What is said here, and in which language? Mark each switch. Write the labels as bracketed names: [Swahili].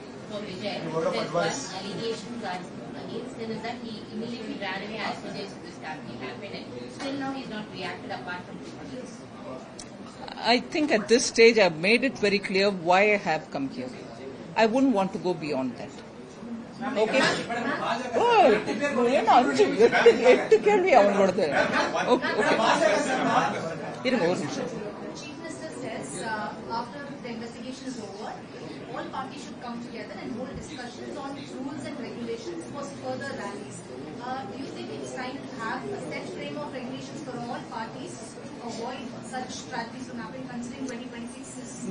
[English] For Vijay, there's one allegation that's against him is that he immediately ran away as soon as this happening happened, and still now he's not reacted apart from this. I think at this stage I've made it very clear why I have come here. I wouldn't want to go beyond that. Okay? [Tamil] Oh, என்ன 8 கேள்வி அவங்களோடது. [English] Okay, okay. [Tamil] இருங்க ஒரு நிமிஷம். [English] Chief Minister says after the investigation is over, all parties should come together and hold discussions on rules and regulations for further rallies. Do you think it's time to have a set frame of regulations for all parties to avoid such tragedies from happening, considering 2026 is...